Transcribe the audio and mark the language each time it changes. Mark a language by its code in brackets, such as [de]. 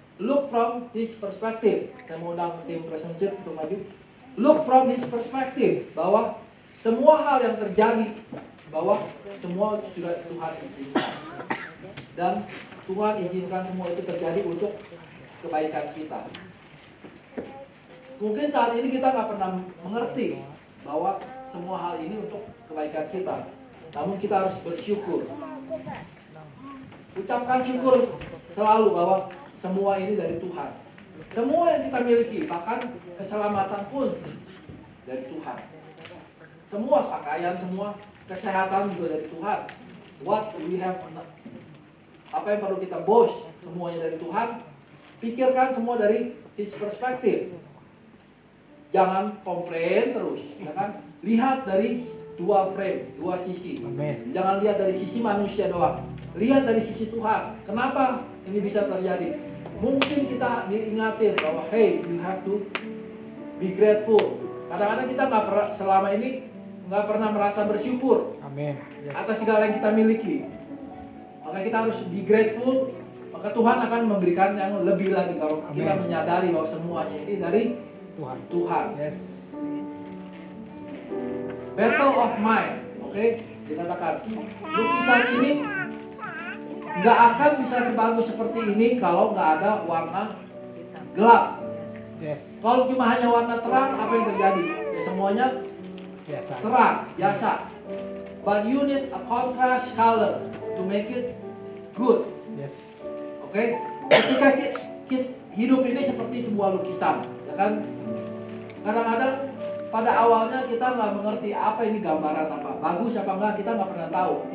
[en] Look from his perspective. [id] Saya mau undang tim relationship untuk maju. [en] Look from his perspective, [id] bahwa semua hal yang terjadi, bahwa semua sudah Tuhan izinkan. Dan Tuhan izinkan semua itu terjadi untuk kebaikan kita. Mungkin saat ini kita nggak pernah mengerti bahwa semua hal ini untuk kebaikan kita. Namun kita harus bersyukur. Ucapkan syukur selalu bahwa semua ini dari Tuhan. Semua yang kita miliki, bahkan keselamatan pun dari Tuhan. Semua pakaian, semua kesehatan juga dari Tuhan. [en] What we have, [id] apa yang perlu kita boast, semuanya dari Tuhan. Pikirkan semua dari [en] his perspective. [id] Jangan komplain terus, ya kan? Lihat dari dua frame, dua sisi. [en] Amen. [id] Jangan lihat dari sisi manusia doang. Lihat dari sisi Tuhan. Kenapa ini bisa terjadi? Mungkin kita diingatin bahwa [en] hey, you have to be grateful. [id] Kadang-kadang kita selama ini nggak pernah merasa bersyukur. Amin. Yes. Atas segala yang kita miliki. Maka kita harus [en] be grateful. [id] Maka Tuhan akan memberikan yang lebih lagi kalau kita menyadari bahwa semuanya ini dari Tuhan. [en] Yes. Battle of mind, oke? [id] Dikatakan lukisan ini nggak akan bisa sebagus seperti ini kalau nggak ada warna gelap. [en] Yes. [id] Kalau cuma hanya warna terang, apa yang terjadi? Ya semuanya Biasa. terang, biasa. [en] But you need a contrast color to make it good. Yes. [id] Oke? Ketika hidup ini seperti sebuah lukisan, ya kan? Kadang-kadang pada awalnya kita nggak mengerti apa ini gambaran apa, bagus apa enggak, kita nggak pernah tahu.